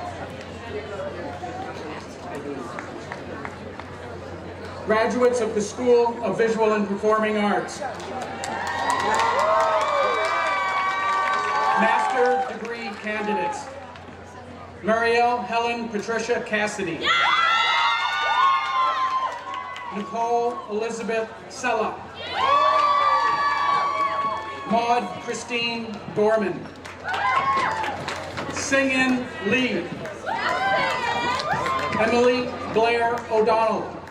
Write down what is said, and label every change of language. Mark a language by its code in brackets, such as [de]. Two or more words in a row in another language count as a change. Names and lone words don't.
[en] Graduates of the School of Visual and Performing Arts. Master degree candidates. Marielle Helen Patricia Cassidy. Nicole Elizabeth Sella. Maud Christine Gorman. Singin Lee. Emily Blair O'Donnell.